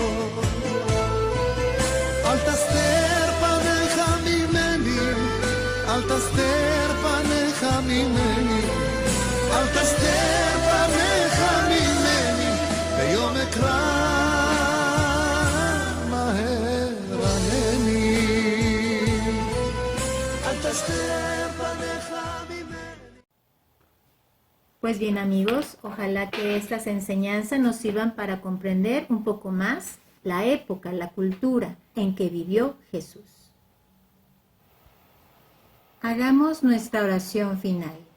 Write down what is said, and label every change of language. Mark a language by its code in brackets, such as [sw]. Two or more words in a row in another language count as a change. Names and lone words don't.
[he] אל תסתר פניך ממני, אל תסתר פניך ממני, אל תסתר פניך ממני, ביום אקרא מהר ענני. אל תסתר פניך ממני. [es] Pues bien amigos, ojalá que estas enseñanzas nos sirvan para comprender un poco más la época, la cultura en que vivió Jesús. Hagamos nuestra oración final.